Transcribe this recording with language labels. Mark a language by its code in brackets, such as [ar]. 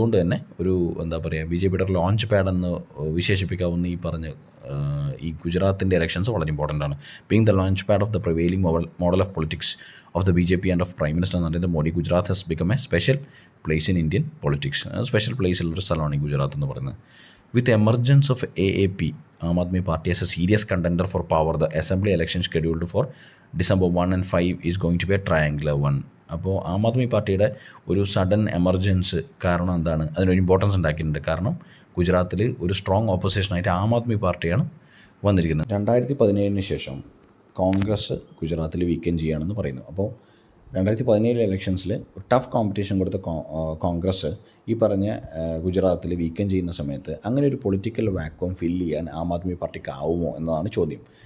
[ml] അതുകൊണ്ട് തന്നെ ഒരു എന്താ പറയുക ബി ജെ പിയുടെ ലോഞ്ച് പാഡ് എന്ന് വിശേഷിപ്പിക്കാവുന്ന ഈ പറഞ്ഞ ഈ ഗുജറാത്തിൻ്റെ ഇലക്ഷൻസ് വളരെ ഇമ്പോർട്ടൻ്റ് ആണ്. [en] Being the launch pad of the prevailing model of politics of the B J P and of prime minister Narendra Modi, Gujarat has become a special place in Indian politics. [ml] Special പ്ലേസിലുള്ളൊരു സ്ഥലമാണ് ഈ ഗുജറാത്ത് എന്ന് പറയുന്നത്. [en] With the emergence of AAP, Aam Aadmi Party as a serious contender for power, the assembly election scheduled for December 1 and 5 is going to be a triangular one. [ml] അപ്പോൾ ആം ആദ്മി പാർട്ടിയുടെ ഒരു sudden emergence കാരണം എന്താണ്, അതിനൊരു ഇമ്പോർട്ടൻസ് ഉണ്ടാക്കിയിട്ടുണ്ട്. കാരണം ഗുജറാത്തിൽ ഒരു സ്ട്രോങ് ഓപ്പോസിഷനായിട്ട് ആം ആദ്മി പാർട്ടിയാണ് വന്നിരിക്കുന്നത്. 2017 ശേഷം കോൺഗ്രസ് ഗുജറാത്തിൽ വീക്കെൻഡ് ചെയ്യുകയാണെന്ന് പറയുന്നു. അപ്പോൾ 2017 ഇലക്ഷൻസിൽ ടഫ് കോമ്പറ്റീഷൻ കൊടുത്ത കോൺഗ്രസ് ഈ പറഞ്ഞ ഗുജറാത്തിൽ വീക്കെൻഡ് ചെയ്യുന്ന സമയത്ത് അങ്ങനെ ഒരു പൊളിറ്റിക്കൽ വാക്വം ഫില്ല് ചെയ്യാൻ ആം ആദ്മി പാർട്ടിക്ക് ആവുമോ എന്നതാണ് ചോദ്യം.